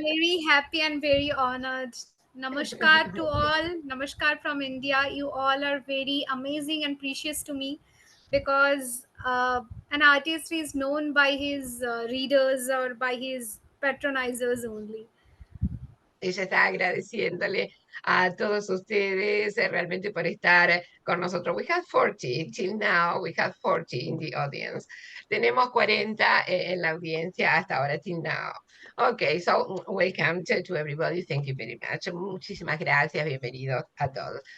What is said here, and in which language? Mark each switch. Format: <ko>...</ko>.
<en>very happy and very honored. Namaskar to all. Namaskar from India. You all are very amazing and precious to me because an artist is known by his readers or by his patronizers only.</en> <es>Ella está agradeciéndole a todos ustedes realmente por estar con nosotros.</es> <en>We have 40 till now, we have 40 in the audience.</en> <es>Tenemos 40 en la audiencia hasta ahora,</es> <en>till now. Okay, so welcome to everybody. Thank you very much.</en> <es>Muchísimas gracias, bienvenidos a todos.</es>